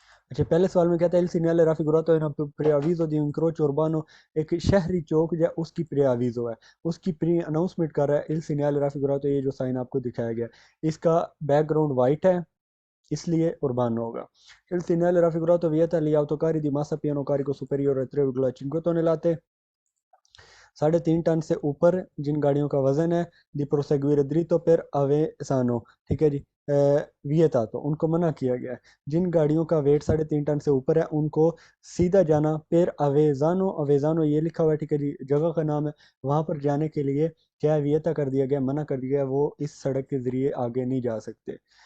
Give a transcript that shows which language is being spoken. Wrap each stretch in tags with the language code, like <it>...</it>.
<hi>अच्छा, पहले सवाल में कहता है</hi> <it>il segnale raffigurato in preavviso di incrocio urbano,</it> <hi>एक शहरी चौक जो है उसकी प्री-अवीज़ो है, उसकी प्री अनाउंसमेंट कर रहा है</hi> <it>il segnale raffigurato,</it> <hi>ये जो साइन आपको दिखाया गया है, इसका बैकग्राउंड वाइट है, इसलिए उर्बान होगा।</hi> <it>Il segnale raffigurato vieta agli autocarri di massa pieno carico superiore a 3,5 tonnellate,</it> <hi>3.5 ton से ऊपर जिन गाड़ियों का वजन है,</hi> <it>di proseguire dritto per Avezzano,</it> <hi>ठीक है जी। वियता, तो उनको मना किया गया है। जिन गाड़ियों का वेट 3.5 टन से ऊपर है उनको सीधा जाना, पेर अवेजानो, अवेजानो ये लिखा हुआ है, ठीक है जी, जगह का नाम है, वहाँ पर जाने के लिए क्या है, वियता कर दिया गया, मना कर दिया गया, वो इस सड़क के जरिए आगे नहीं जा सकते।</hi>